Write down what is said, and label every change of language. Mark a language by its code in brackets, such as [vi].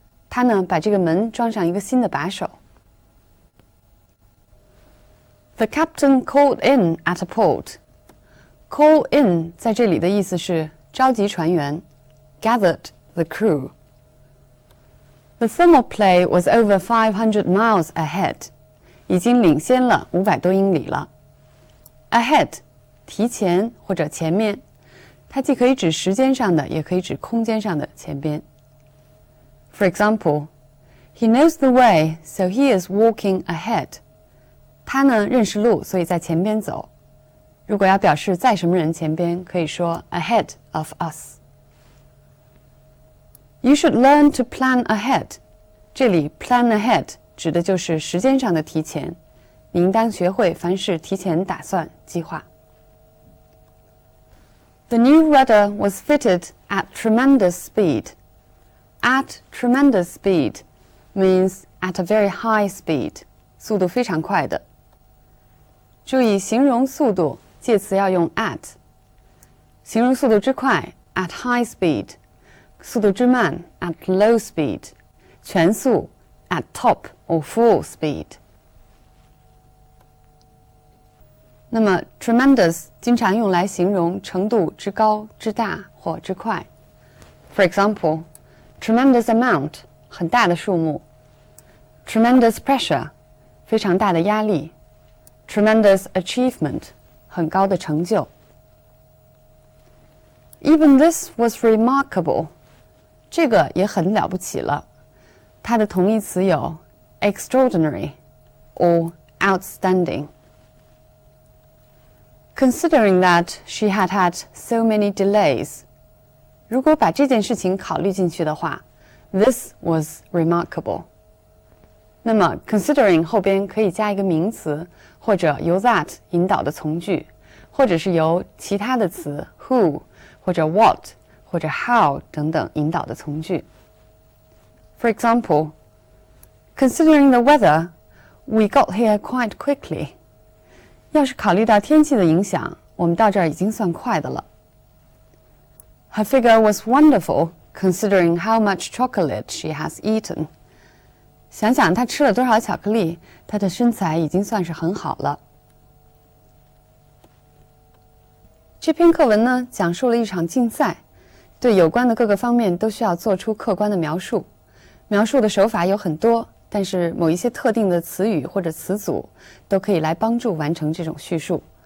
[zh] 他呢，把这个门装上一个新的把手。 [en] The captain called in at a port. [zh] Call in 在这里的意思是召集船员 ， [en] gathered the crew. The thermoplay was over 500 miles ahead. [zh] 已经领先了500多英里了。 Ahead 提前或者前面，它既可以指时间上的，也可以指空间上的前边。 [en] For example, he knows the way, so he is walking ahead. [zh] 他呢认识路，所以在前边走。如果要表示在什么人前边，可以说 [en] ahead of us. You should learn to plan ahead. [zh] 这里 plan ahead 指的就是时间上的提前。你应当学会凡事提前打算、计划。 [en] The new rudder was fitted at tremendous speed. At tremendous speed means at a very high speed. [zh] 速度非常快的。注意形容速度，介词要用 at。形容速度之快 at high speed， 速度之慢 at low speed， 全速 at top or full speed。那么 tremendous 经常用来形容程度之高、之大或之快。 [en] For example, tremendous amount [zh] 很大的数目。 [en] Tremendous pressure [zh] 非常大的压力。 [en] Tremendous achievement [zh] 很高的成就。 [en] Even this was remarkable [zh] 这个也很了不起了。它的同义词有 extraordinary or outstanding。 [en] Considering that she had had so many delays. [zh] 如果把这件事情考虑进去的话 ， [en] this was remarkable. [zh] 那么 considering 后边可以加一个名词，或者由 that 引导的从句，或者是由其他的词 who 或者 what 或者 how 等等引导的从句。 [en] For example, considering the weather, we got here quite quickly. [zh] 要是考虑到天气的影响，我们到这儿已经算快的了。 [en] Her figure was wonderful, considering how much chocolate she has eaten. [zh] 想想她吃了多少巧克力，她的身材已经算是很好了。这篇课文呢，讲述了一场竞赛，对有关的各个方面都需要做出客观的描述。描述的手法有很多，但是某一些特定的词语或者词组都可以来帮助完成这种叙述。